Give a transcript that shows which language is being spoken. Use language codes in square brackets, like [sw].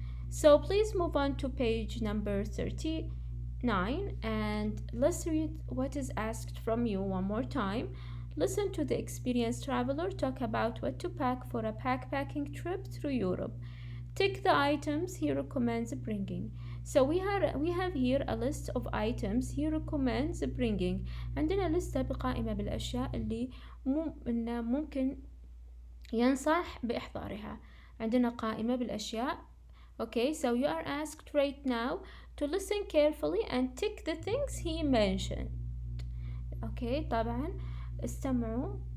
[en] So please move on to page number 39 and let's read what is asked from you one more time. Listen to the experienced traveler talk about what to pack for a backpacking trip through Europe. Tick the items he recommends bringing. So we have here a list of items he recommends bringing. [ar] عندنا لستة بقائمة بالأشياء اللي ممكن ينصح بإحضارها. عندنا قائمة بالأشياء. [en] Okay, so you are asked right now to listen carefully and tick the things he mentioned. [ar] Okay, طبعا استمعوا.